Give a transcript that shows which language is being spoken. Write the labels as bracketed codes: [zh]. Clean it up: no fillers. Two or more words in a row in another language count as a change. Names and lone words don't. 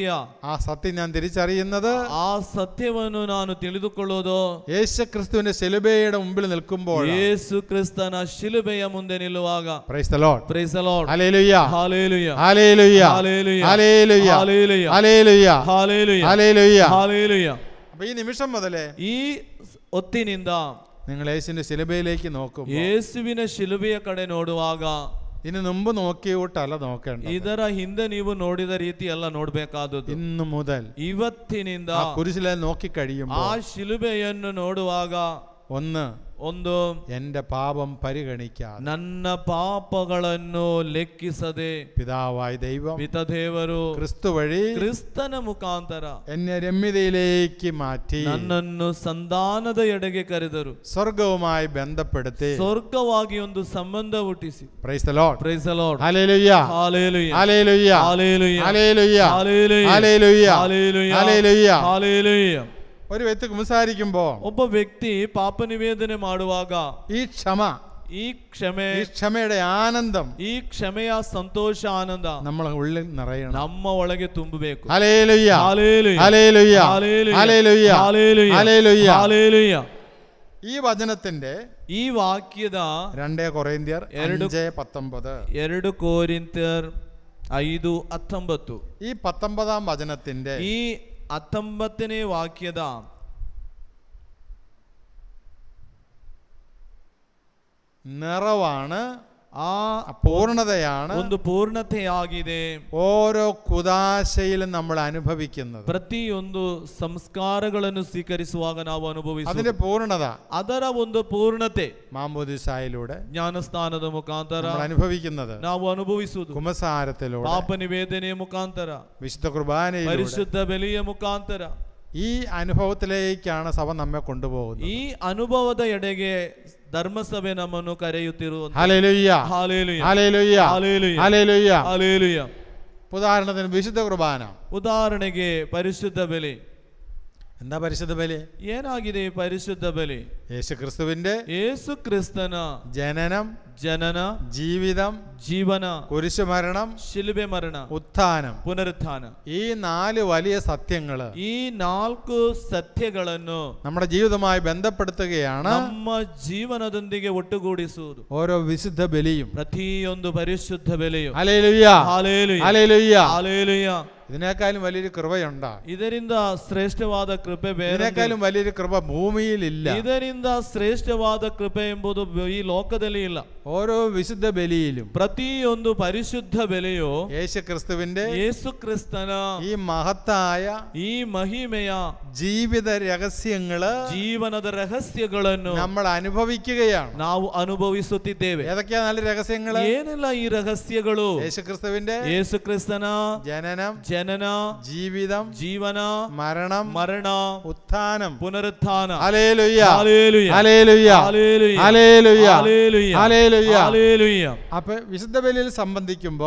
[ml] ആ സത്യം ഞാൻ തിരിച്ചറിയുന്നത് [kn] ಆ ಸತ್ಯವನ್ನು ನಾನು ತಿಳಿದುಕೊಳ್ಳೋದು [ml] യേശു ക്രിസ്തുവിന്റെ ശിലുബയുടെ മുമ്പിൽ നിൽക്കുമ്പോൾ. [kn] ಯೇಸು ಕ್ರಿಸ್ತನ ಶಿಲುಬೆಯ ಮುಂದೆ ನಿಲ್ಲುವಾಗ. [en] Praise the Lord. Praise the Lord. [ml] ഹല്ലേലൂയ ഹല്ലേലൂയ ഹല്ലേലൂയ ഹല്ലേലൂയ ഹല്ലേലൂയ ഹല്ലേലൂയ ഹല്ലേലൂയ ഹല്ലേലൂയ ഹല്ലേലൂയ. ഹല്ലേലൂയ. അപ്പോൾ ഈ നിമിഷം മുതലേ [kn] ಈ ಹೊತ್ತಿನಿಂದ [ml] നിങ്ങൾ യേശുവിന്റെ ശിലുബയിലേക്ക് നോക്കും. [kn] ಯೇಸುವಿನ ಶಿಲುಬೆಯ ಕಡೆ ನೋಡುವಾಗ [ml] ഇനി മുമ്പ് നോക്കിയോട്ടല്ല നോക്കേണ്ടത്. [kn] ಇದರ ಹಿಂದೆ ನೀವು ನೋಡಿದ ರೀತಿ ಎಲ್ಲ ನೋಡ್ಬೇಕಾದದ್ದು. [ml] ഇന്നു മുതൽ [kn] ಇವತ್ತಿನಿಂದ [ml] ആ കുരിശിലെ നോക്കി കഴിയുമ്പോൾ [kn] ಆ ಶಿಲುಬೆಯನ್ನು ನೋಡುವಾಗ ಒಂದು [ml] എന്റെ പാപം പരിഗണിക്കാതെ [kn] ನನ್ನ ಪಾಪಗಳನ್ನು ಲೆಕ್ಕಿಸದೆ [ml] പിതാവായ ദൈവം [kn] ಪಿತದೇವರು [ml] ക്രിസ്തു വഴി [kn] ಕ್ರಿಸ್ತನ ಮುಖಾಂತರ [ml] എന്നെ രമ്യതയിലേക്ക് മാറ്റി [kn] ನನ್ನನ್ನು ಸಂಧಾನದ ಎಡೆಗೆ ಕರೆದರು. [ml] സ്വർഗവുമായി ബന്ധപ്പെടുത്തി [kn] ಸ್ವರ್ಗವಾಗಿ ಒಂದು ಸಂಬಂಧ ಹುಟ್ಟಿಸಿ. [en] Praise the Lord. Praise the Lord. [ml] ഹല്ലേലൂയ ഹല്ലേലൂയ ഹല്ലേലൂയ ഹല്ലേലൂയ ഹല്ലേലൂയ ഹല്ലേലൂയ ഹല്ലേലൂയ ഹല്ലേലൂയ ഹല്ലേലൂയ. ഹല്ലേലൂയ. ഒരു വ്യക്തി കുമ്പസാരിക്കുമ്പോൾ [kn] ಒಬ್ಬ ವ್ಯಕ್ತಿ ಪಾಪ ನಿವೇದನೆ ಮಾಡುವಾಗ [ml] ഈ ക്ഷമ, [kn] ಈ ಕ್ಷಮೆ, [ml] ഈ ക്ഷമയുടെ ആനന്ദം [kn] ಈ ಕ್ಷಮೆಯ ಸಂತೋಷ ಆನಂದ [ml] നമ്മളെ ഉള്ളിൽ നിറയണം. [kn] ನಮ್ಮ ಒಳಗೆ ತುಂಬಬೇಕು. [ml] ഹല്ലേലൂയ ഹല്ലേലൂയ ഹല്ലേലൂയ ഹല്ലേലൂയ ഹല്ലേലൂയ ഹല്ലേലൂയ ഹല്ലേലൂയ. ഹല്ലേലൂയ. ഈ വചനത്തിന്റെ [kn] ಈ ವಾಕ್ಯದ [ml] 2 കൊരിന്ത്യർ 5:19, [kn] 2 ಕೊರಿಂಥ್ಯರ್ 5:19, [ml] ഈ 19-ാം വചനത്തിന്റെ [kn] ಈ 19ನೇ ವಾಕ್ಯದ [ml] നിറവാണ്, [kn] ಆ [ml] പൂർണ്ണതയാണ് [kn] ಒಂದು ಪೂರ್ಣತೆಯಾಗಿದೆ. [ml] ഓരോ കുദാശയിലും നമ്മൾ അനുഭവിക്കുന്നത്. [kn] ಪ್ರತಿಯೊಂದು ಸಂಸ್ಕಾರಗಳನ್ನು ಸ್ವೀಕರಿಸುವಾಗ ನಾವು [ml] അതിന്റെ [kn] ಅನುಭವಿಸುವ [ml] പൂർണ്ണത [kn] ಅದರ ಒಂದು ಪೂರ್ಣತೆ [ml] മാമോദിസായിലൂടെ [kn] ಜ್ಞಾನಸ್ನಾನದ ಮುಖಾಂತರ [ml] നമ്മൾ അനുഭവിക്കുന്നത്. [kn] ನಾವು ಅನುಭವಿಸುವುದು [ml] കുമ്പസാരത്തിലൂടെ, [kn] ಪಾಪ ನಿವೇದನೆಯ ಮುಖಾಂತರ, [ml] വിശുദ്ധ കുർബാനയിലൂടെ. [kn] ಪರಿಶುದ್ಧ ಬಲಿಯ ಮುಖಾಂತರ. [ml] ഈ അനുഭവത്തിലേക്കാണ് സഭ നമ്മെ കൊണ്ടുപോകുന്നത്. [kn] ಈ ಅನುಭವದ ಎಡೆಗೆ ಧರ್ಮಸಭೆ ನಮ್ಮನ್ನು ಕರೆಯುತ್ತಿರುವುದು. [ml] ഹല്ലേലൂയ ഹല്ലേലൂയ ഹല്ലേലൂയ ഹല്ലേലൂയ ഹല്ലേലൂയ. ഹല്ലേലൂയ. ഉദാഹരണത്തിന് വിശുദ്ധ കുർബാന, [kn] ಉದಾಹರಣೆಗೆ ಪರಿಶುದ್ಧ ಬಲಿ. [ml] എന്താ പരിശുദ്ധ ബലി? [kn] ಏನಾಗಿದೆ ಈ ಪರಿಶುದ್ಧ ಬಲಿ? [ml] യേശു ക്രിസ്തുവിന്റെ [kn] ಯೇಸು ಕ್ರಿಸ್ತನ [ml] ജനനം, [kn] ಜನನ, [ml] ജീവിതം, [kn] ಜೀವನ, [ml] കുരിശുമരണം, [kn] ಶಿಲುಬೆ ಮರಣ, [ml] ഉത്ഥാനം, [kn] ಪುನರುತ್ಥಾನ, [ml] ഈ 4 വലിയ സത്യങ്ങള് [kn] ಈ 4 ಸತ್ಯಗಳನ್ನು [ml] നമ്മുടെ ജീവിതവുമായി ബന്ധപ്പെടുത്തുകയാണ് [kn] ನಮ್ಮ ಜೀವನದೊಂದಿಗೆ ಒಟ್ಟುಗೂಡಿಸುವುದು [ml] ഓരോ വിശുദ്ധ ബലിയും. [kn] ಪ್ರತಿಯೊಂದು ಪರಿಶುದ್ಧ ಬೆಲೆಯು. [ml] ഹല്ലേലൂയ, [kn] ಹಾಲೆಲೂಯ, [ml] ഹല്ലേലൂയ. [kn] ಹಾಲೆಲೂಯ. [ml] ഇതിനേക്കാളും വലിയൊരു കൃപയുണ്ടോ? [kn] ಇದರಿಂದ ಶ್ರೇಷ್ಠವಾದ ಕೃಪೆ ಬೇರೆ. [ml] ഇതിനേക്കാളും വലിയൊരു കൃപ ഭൂമിയിലില്ല. [kn] ಇದರಿಂದ ಶ್ರೇಷ್ಠವಾದ ಕೃಪೆ ಎಂಬುದು ಈ ಲೋಕದಲ್ಲಿ ಇಲ್ಲ. [ml] ഓരോ വിശുദ്ധ ബലിയിലും [kn] ಪ್ರತಿಯೊಂದು ಪರಿಶುದ್ಧ ಬೆಲೆಯು [ml] യേശു ക്രിസ്തുവിന്റെ [kn] ಯೇಸು ಕ್ರಿಸ್ತನ [ml] ഈ മഹത്തായ [kn] ಈ ಮಹಿಮೆಯ [ml] ജീവിത രഹസ്യങ്ങള് [kn] ಜೀವನದ ರಹಸ್ಯಗಳನ್ನು [ml] നമ്മൾ അനുഭവിക്കുകയാണ്. [kn] ನಾವು ಅನುಭವಿಸುತ್ತಿದ್ದೇವೆ. [ml] ഏതൊക്കെയാ നല്ല രഹസ്യങ്ങള്? [kn] ಏನೆಲ್ಲ ಈ ರಹಸ್ಯಗಳು? [ml] യേശു ക്രിസ്തുവിന്റെ [kn] ಯೇಸು ಕ್ರಿಸ್ತನ [ml] ജനനം, [kn] ಜನನ, [ml] ജീവിതം, [kn] ಜೀವನ, [ml] മരണം, [kn] ಮರಣ, [ml] ഉത്ഥാനം. [kn] ಪುನರುತ್ಥಾನ. [ml] ഹല്ലേലൂയ, ഹല്ലേലൂയ, ഹല്ലേലൂയ, ഹല്ലേലൂയ, ഹല്ലേലൂയ, ഹല്ലേലൂയ, ഹല്ലേലൂയ. ഹല്ലേലൂയ. അപ്പൊ വിശുദ്ധ ബലിയിൽ സംബന്ധിക്കുമ്പോ